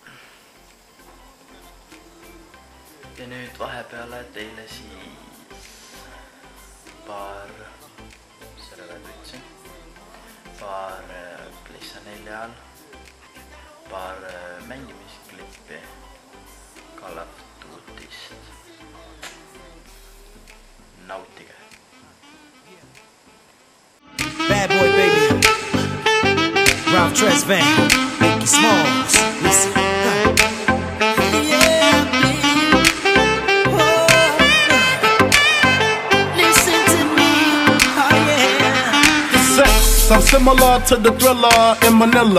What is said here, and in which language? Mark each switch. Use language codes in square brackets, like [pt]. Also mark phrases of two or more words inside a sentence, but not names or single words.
[et] Ja nüüd vahepeale teile siis paar PlayStation 4 all, paar mängimisklippi Call of Duty'st. Nautige. [en] Bad boy baby, Ralph Tresvant, Mickey Smalls, listen. I'm similar to the Thriller in Manila.